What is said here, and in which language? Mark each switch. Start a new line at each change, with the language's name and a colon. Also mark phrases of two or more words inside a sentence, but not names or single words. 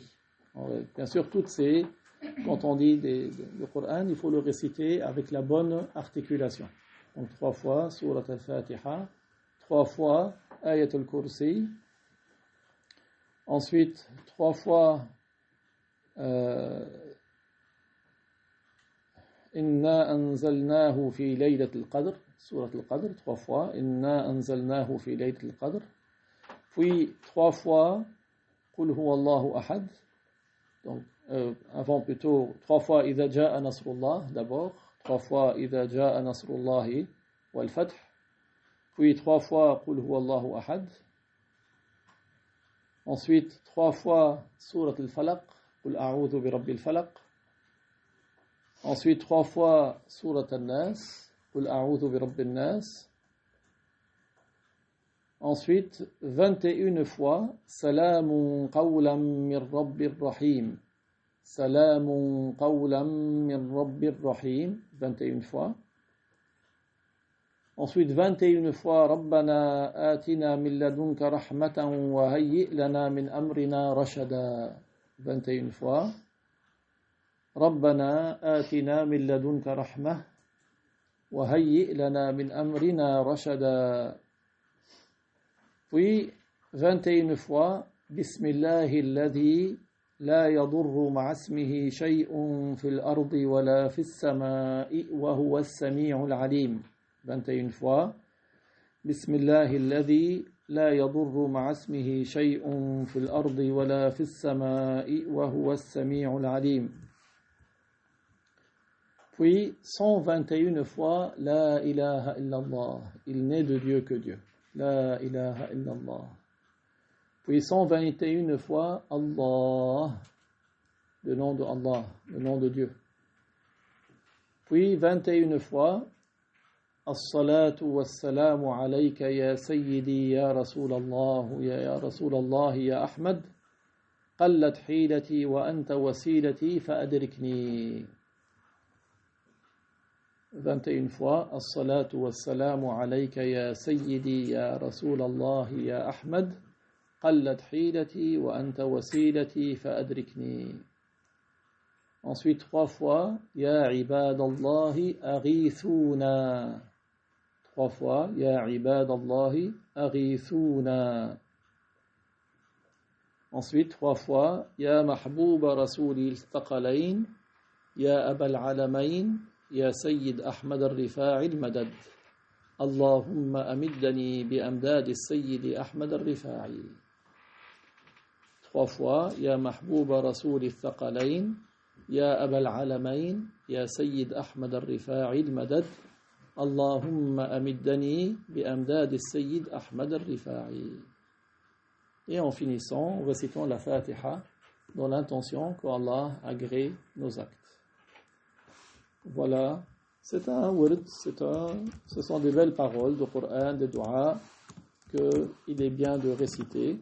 French: Bien sûr, quand on dit le Coran, il faut le réciter avec la bonne articulation. Donc 3 fois Surat Al-Fatiha, 3 fois Ayatul Kursi. Ensuite, 3 fois
Arabic: إنا أنزلناه في ليلة القدر, Surat al-Qadr, 3 fois إنا أنزلناه في ليلة القدر.
French: Puis 3 fois
Arabic: قل هو الله أحد.
French: Donc avant plutôt 3 fois
Arabic: إذا جاء نصر الله
French: d'abord, 3 fois
Arabic: إذا جاء نصر الله والفتح.
French: Puis 3 fois
Arabic: قل هو الله أحد.
French: Ensuite, 3 fois
Arabic: Surat al-Falaq, قل أعوذ برب الفلق.
French: Ensuite, 3 fois
Arabic: Surat al-Nas, قل أعوذ برب الناس.
French: Ensuite, 21 fois
Arabic: سلام قولا من رب رحيم. سلام قولا من رب رحيم, 21 fois.
French: Ensuite, 21 fois
Arabic: ربنا آتنا من لدنك رحمة وهيئ لنا من أمرنا رشدا, 21 fois. ربنا آتنا من لدنك رحمة وهيئ لنا من أمرنا رشدا.
French: Puis 21 fois
Arabic: بسم الله الذي لا يضر مع اسمه شيء في الأرض ولا في السماء وهو السميع العليم. 21 fois بسم الله الذي لا يضر مع اسمه شيء في الأرض ولا في السماء وهو السميع العليم.
French: Puis 121 fois
Arabic: لا إله إلا الله,
French: il n'est de Dieu que Dieu.
Arabic: لا إله إلا الله.
French: Puis 121 fois Allah, le nom de Allah, le nom de Dieu. Puis 21 fois
Arabic: الصلاة والسلام عليك يا سيدي يا رسول الله يا رسول الله يا أحمد. قلت حيلتي وأنت وسيلتي فأدركني. 21 fois الصلاة والسلام عليك يا سيدي يا رسول الله يا أحمد. قلت حيلتي وأنت وسيلتي فأدركني.
French: Ensuite 3 fois
Arabic: يا عباد الله أغيثونا. 3 fois يا عباد الله أغيثونا.
French: Ensuite 3 fois
Arabic: يا محبوب رسول الثقلين يا أبا العالمين يا سيد أحمد الرفاعي المدد. اللهم أمدني بأمداد السيد أحمد الرفاعي. 3 fois, يا محبوب رسول الثقلين يا أبا العالمين يا سيد أحمد الرفاعي المدد اللهم أمدني بأمداد السيد أحمد الرفاعي.
French: Et en finissant, récitons la Fatiha dans l'intention qu'Allah agrée nos actes. Voilà, c'est un wird, ce sont des belles paroles de Coran, de Dua, qu'il est bien de réciter.